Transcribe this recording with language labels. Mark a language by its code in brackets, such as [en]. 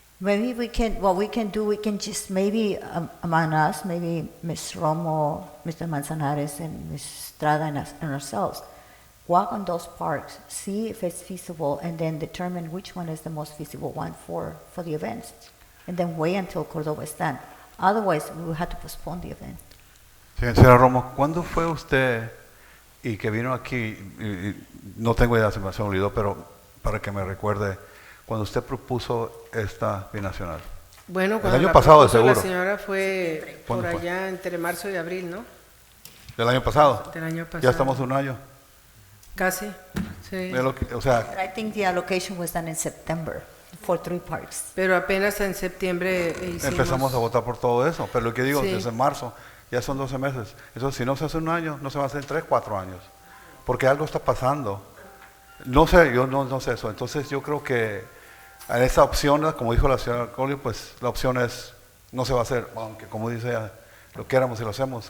[en] Maybe we can, what we can just maybe among us, maybe Ms. Romo, Mr. Manzanares, and Ms. Estrada and ourselves, walk on those parks, see if it's feasible, and then determine which one is the most feasible one for the events. And then wait until Córdoba is done. Otherwise, we will have to postpone the event. [es] Señora Romo, ¿cuándo fue usted y que vino aquí? No tengo idea, se me olvidó, pero para que me recuerde, cuando usted propuso esta binacional. Bueno, el año pasado, de seguro. La señora fue por ¿Cuándo fue? allá entre marzo y abril, ¿no? ¿Del año pasado? Del año pasado. Ya estamos un año. Casi, sí. O sea, [en] I think the allocation was done in September for 3 parks. [es] Pero apenas en septiembre hicimos... empezamos a votar por todo eso, pero lo que digo, Sí. desde marzo, ya son 12 meses. Eso si no se hace un año, no se va a hacer en 3, 4 años. Porque algo está pasando. No sé, yo no sé eso. Entonces yo creo que en esa opción, como dijo la señora Colio, pues la opción es, no se va a hacer, aunque como dice ella, lo queramos y lo hacemos.